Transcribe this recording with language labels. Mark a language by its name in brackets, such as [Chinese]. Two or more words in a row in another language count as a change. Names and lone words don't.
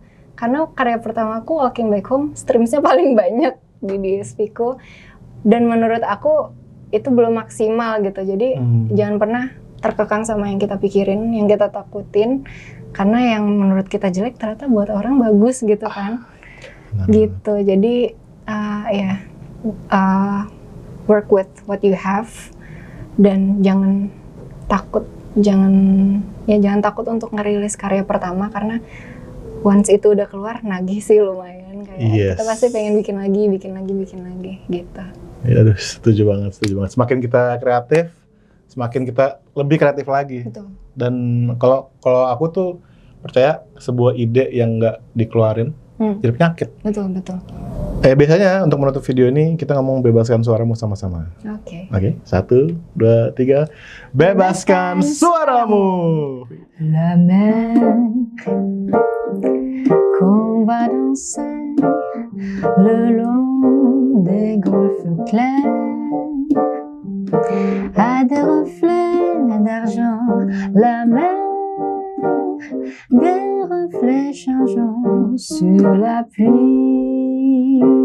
[Indonesian] Karena karya pertamaku, Walking Back Home, streamsnya paling banyak di DSP-ku. Dan menurut aku itu belum maksimal gitu. Jadi jangan pernah terkekang sama yang kita pikirin, yang kita takutin. Karena yang menurut kita jelek ternyata buat orang bagus gitu kan. Gitu. [English] Jadi work with what you have, [Indonesian] dan jangan takut untuk ngerilis karya pertama, karena once itu udah keluar nagih sih lumayan kayak kita pasti pengen bikin lagi gitu. Ya, aduh, setuju banget. Semakin kita kreatif, semakin kita lebih kreatif lagi. Betul. Dan kalau aku tuh percaya sebuah ide yang nggak dikeluarin jadi penyakit. Betul. Biasanya untuk menutup video ini kita ngomong bebaskan suaramu sama-sama. Oke. 1, 2, 3. Bebaskan suaramu. [French] La mer qu'on va danser le long des golfes clairs à des reflets d'argent. La mer, des reflets changeants sur la pluie.